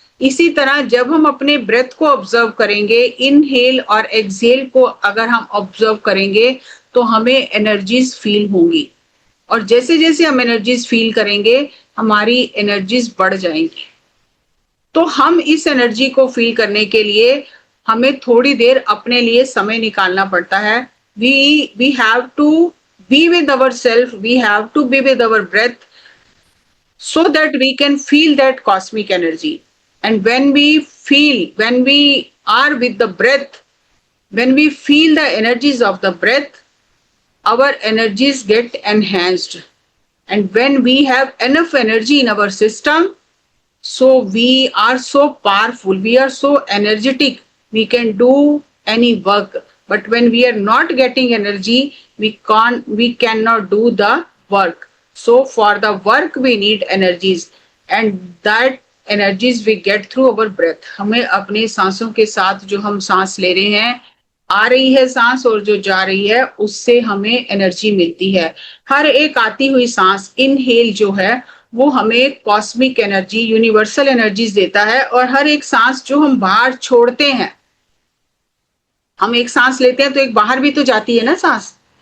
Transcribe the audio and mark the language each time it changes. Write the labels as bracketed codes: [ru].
[hi] इसी तरह जब हम अपने ब्रेथ को ऑब्जर्व करेंगे, इनहेल और एक्सहेल को अगर हम ऑब्जर्व करेंगे तो हमें एनर्जीज फील होंगी, और जैसे जैसे हम एनर्जीज फील करेंगे हमारी एनर्जीज बढ़ जाएंगी। तो हम इस एनर्जी को फील करने के लिए हमें थोड़ी देर अपने लिए समय निकालना पड़ता है। [en] we have to be with ourselves, we have to be with our breath, so that we can feel that cosmic energy. And when we are with the breath, when we feel the energies of the breath, our energies get enhanced. And when we have enough energy in our system, so we are so powerful, we are so energetic, we can do any work. But when we are not getting energy, we cannot do the work. So for the work we need energies, and that energies we get through our breath. [hi] हमें अपने सांसों के साथ जो हम सांस ले रहे हैं, आ रही है सांस और जो जा रही है, उससे हमें एनर्जी मिलती है। हर एक आती हुई सांस, इनहेल जो है, वो हमें कॉस्मिक एनर्जी, यूनिवर्सल एनर्जीज देता है। और हर एक सांस जो हम बाहर छोड़ते हैं, हम एक सांस लेते हैं तो एक बाहर भी तो जाती है ना सांस।